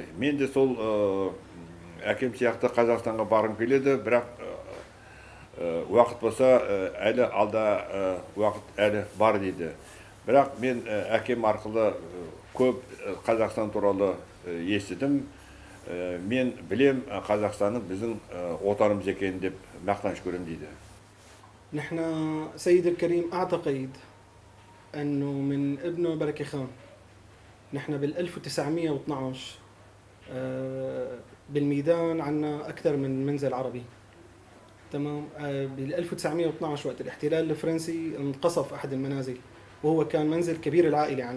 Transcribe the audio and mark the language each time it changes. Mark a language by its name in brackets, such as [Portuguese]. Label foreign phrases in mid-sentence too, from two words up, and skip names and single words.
[Kazakh] Мен де сол әкем сияқты Қазақстанға барғым келеді, бірақ уақыт болса әлі алда уақыт әлі бар дейді. Бірақ мен әкем арқылы көп Қазақстан туралы естідім. Мен білем Қазақстанның біздің отанымыз екенін деп мақтаныш көремін дейді. [Arabic] نحن سيد الكريم أعتقد أنه من ابنه بركة خان. نحن بال 1912 بالميدان عنا أكثر من منزل عربي. تمام. بال 1912 وقت الاحتلال الفرنسي انقصف أحد المنازل، وهو كان منزل كبير العائلة عنا.